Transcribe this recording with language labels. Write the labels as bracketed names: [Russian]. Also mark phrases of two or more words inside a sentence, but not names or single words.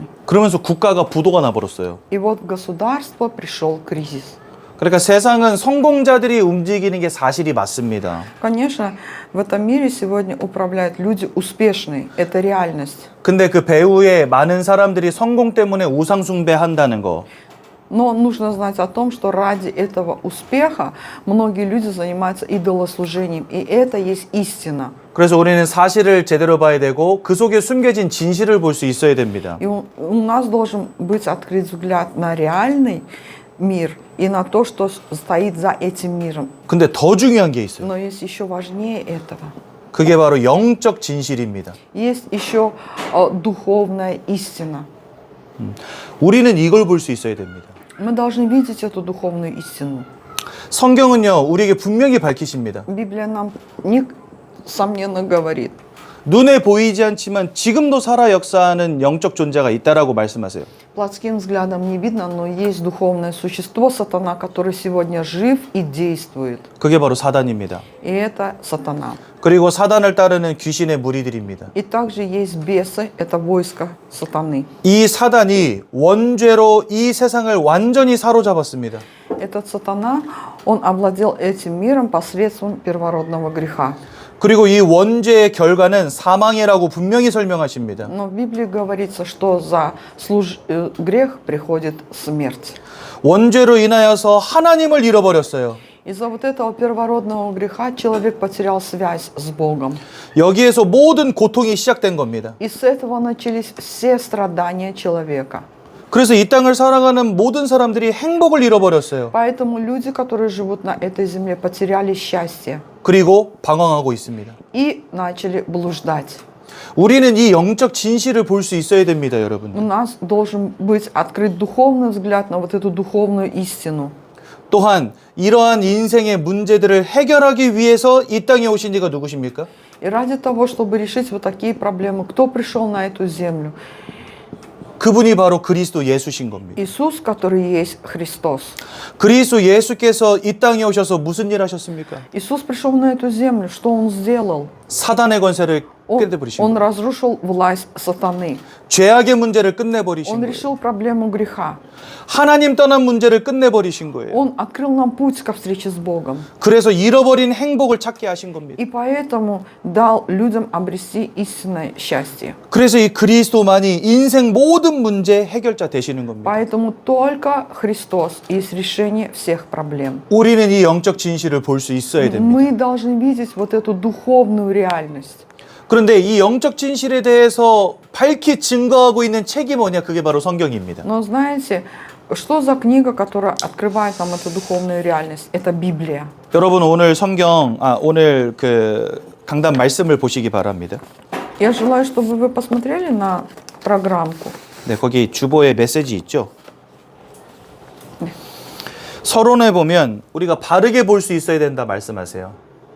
[Korean] 그러면서 국가가 부도가 나버렸어요. [Russian] И вот в государство пришел кризис. [Korean] 그러니까 세상은 성공자들이 움직이는 게 사실이 맞습니다. [Russian] Конечно, в этом мире сегодня управляют люди успешные, это реальность. [Korean] 근데 그 배후에 많은 사람들이 성공 때문에 우상 숭배한다는 거. [Russian] Но нужно знать о том, что ради этого успеха многие люди занимаются идолослужением, и это есть истина. [Korean] 그래서 우리는 사실을 제대로 봐야 되고 그 속에 숨겨진 진실을 볼 수 있어야 됩니다. [Russian] И у нас должен быть открыт взгляд на реальный мир и на то, что стоит за этим миром. [Korean] 근데 더 중요한 게 있어요. [Russian] Но есть еще важнее этого. [Korean] 그게 바로 영적 진실입니다. [Russian] Есть еще духовная истина. [Korean] 우리는 이걸 볼 수 있어야 됩니다. [Russian] Мы должны видеть эту духовную истину. [Korean] 성경은요, 우리에게 분명히 밝히십니다. [Russian] Библия нам несомненно говорит. [Korean] 눈에 보이지 않지만 지금도 살아 역사하는 영적 존재가 있다라고 말씀하세요. [Russian] Плотским взглядом не видно, но есть духовное существо, сатана, который сегодня жив и действует. [Korean] 그게 바로 사단입니다. [Russian] И это сатана. [Korean] 그리고 사단을 따르는 귀신의 무리들입니다. [Russian] И также есть бесы, это войско сатаны. [Korean] 이 사단이 원죄로 이 세상을 완전히 사로잡았습니다. [Russian] Этот сатана, он овладел этим миром посредством первородного греха. [Korean] 그리고 이 원죄의 결과는 사망이라고 분명히 설명하십니다. [Russian] Но в Библии говорится, что за грех приходит смерть. [Korean] 원죄로 인하여서 하나님을 잃어버렸어요. [Russian] Из-за вот этого первородного греха человек потерял связь с Богом. [Korean] 여기에서 모든 고통이 시작된 겁니다. [Russian] И с этого начались все страдания человека. [Korean] 그래서 이 땅을 살아가는 모든 사람들이 행복을 잃어버렸어요. [Russian] Поэтому люди, которые живут на этой земле, потеряли счастье [Korean] 그리고 방황하고 있습니다. [Russian] и начали блуждать. [Korean] 우리는 이 영적 진실을 볼 수 있어야 됩니다, 여러분. [Russian] У нас должен быть открыт духовный взгляд на вот эту духовную истину. [Korean] 또한 이러한 인생의 문제들을 해결하기 위해서 이 땅에 오신 이가 누구십니까? [Russian] И ради того, чтобы решить вот такие проблемы, кто пришел на эту землю? [Korean] 그분이 바로 그리스도 예수신 겁니다. [Russian] Иисус, который есть Христос. [Korean] 그리스도 예수께서 이 땅에 오셔서 무슨 일 하셨습니까? [Russian] Иисус пришел на эту землю, что Он сделал? [Korean] 사단의 권세를 끝내버리신 [Russian] Он [Korean] 거예요. [Russian] разрушил власть сатаны. [Korean] 죄악의 문제를 끝내버리신 [Russian] Он [Korean] 거예요. [Russian] решил проблему греха. [Korean] 하나님 떠난 문제를 끝내버리신 거예요. [Russian] Он открыл нам путь ко встрече с Богом. [Korean] 그래서 잃어버린 행복을 찾게 하신 겁니다. [Russian] И поэтому дал людям обрести истинное счастье. [Korean] 그래서 이 그리스도만이 인생 모든 문제 해결자 되시는 겁니다. [Russian] Поэтому только Христос есть решение всех проблем. [Korean] 우리는 이 영적 진실을 볼 수 있어야 됩니다. [Russian] Мы должны видеть вот эту духовную реальность. [Korean] 그런데 이 영적 진실에 대해서 밝히 증거하고 있는 책이 뭐냐? 그게 바로 성경입니다. [Russian] Но знаете, что за книга, которая открывает нам эту духовную реальность? Это Библия. [Korean] 여러분 오늘 오늘 그 강단 말씀을 보시기 바랍니다. [Russian] Я желаю, чтобы вы посмотрели на программку. [Korean] 네, 거기 주보에 메시지 있죠. 서론에 보면 우리가 바르게 볼 수 있어야 된다 말씀하세요.